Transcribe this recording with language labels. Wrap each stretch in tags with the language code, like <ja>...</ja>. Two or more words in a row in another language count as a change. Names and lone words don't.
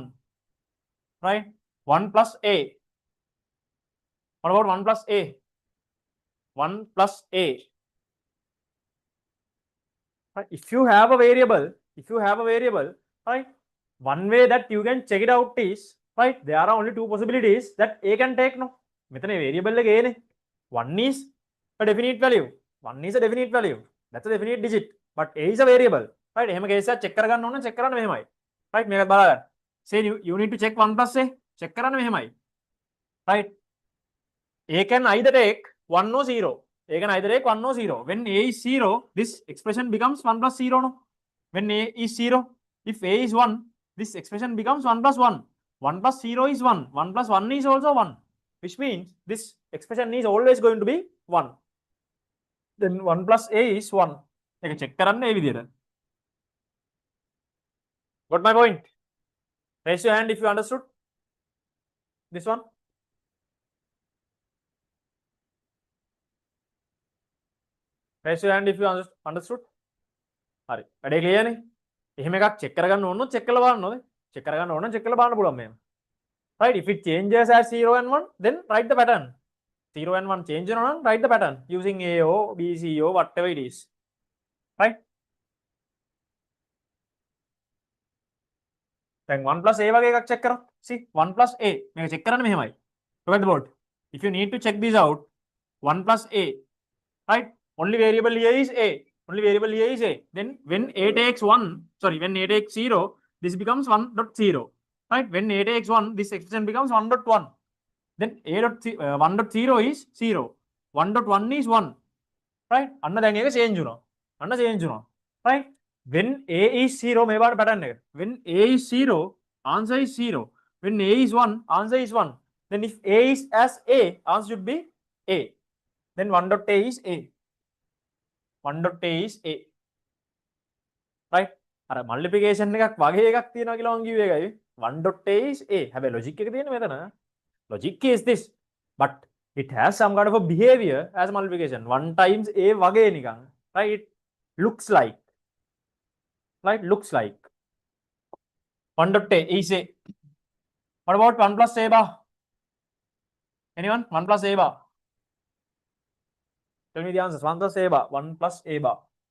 <en>Right? 1 plus a. What about 1 plus a? 1 plus a. Right? If you have a variable, right? One way that you can check it out is, right? There are only two possibilities that a can take. No,</en> <si>මෙතන variable එක a නේ.</si> <en>One is a definite value. One is a definite value. That's a definite digit. But a is a variable. Right?</en> <si>එහෙම case එකක් check කරගන්න ඕන check කරන්න මෙහෙමයි. Right? මේකත් බලන්න.</si> <en>Say you need to check 1 plus a.</en> <si>Check කරන්න මෙහෙමයි.</si> <en>Right? A can either take 1 or 0. A can either take 1 or 0. When a is 0, this expression becomes 1 plus 0. No? When a is 0, if a is 1, this expression becomes 1 plus 1. 1 plus 0 is 1. 1 plus 1 is also 1. Which means this expression is always going to be 1. Then 1 plus a is 1. Take a check</en> <si>කරන්න ඒ විදියට.</si> <en>Got my point? Raise your hand if you understood this one. Raise your hand if you understood.</en> <si>හරි. වැඩේ clear නේ? එහෙම එකක් check කරගන්න ඕන check කරලා බලන්න ඕනේ. check කරගන්න ඕන check කරලා බලන්න පුළුවන් මෙහෙම.</si> <en>Right, if it changes as 0 and 1 then write the pattern. 0 and 1 change</en> <si>වෙනවා නම්</si> <en>write the pattern using A or B C or whatever it is. Right, then 1 plus A</en> <si>වගේ එකක් check කරමු.</si> <en>See 1 plus A</en> <si>මේක check කරන්න මෙහෙමයි.</si> <en>Look at the board. If you need to check this out, 1 plus A, right, only variable here is A, only variable here is A. Then when A takes 1, sorry, when A takes 0, this becomes 1.0. Right, when A takes 1, this expression becomes 1.1. Then A dot 1.0 is 0, 1.1 is 1. Right,</en> <si>අන්න දැන් ඒක change වුණා. අන්න change වුණා.</si> <en>Right, when A is 0</en> <si>මේ පාට pattern එක.</si> <en>When A is 0, answer is 0. When A is 1, answer is 1. Then if A is as A, answer should be A. Then 1.A is A. 1.A is A. Right,</en> <si>අර multiplication එකක් වගේ එකක් තියෙනවා කියලා මම කිව්වේ ඒකයි.</si> <en>1.A is A.</en> <si>හැබැයි logic එක තියෙන්නේ මෙතන.</si> <en>Logic is this, but it has some kind of a behavior as multiplication. 1 times A</en> <si>වගේ නිකන්.</si> <en>Right, it looks like. Right, looks like. 1.A is A. What about 1 plus A bar? Anyone? 1 plus A bar. Tell me the answers. 1 plus A bar. 1 plus A bar.</en>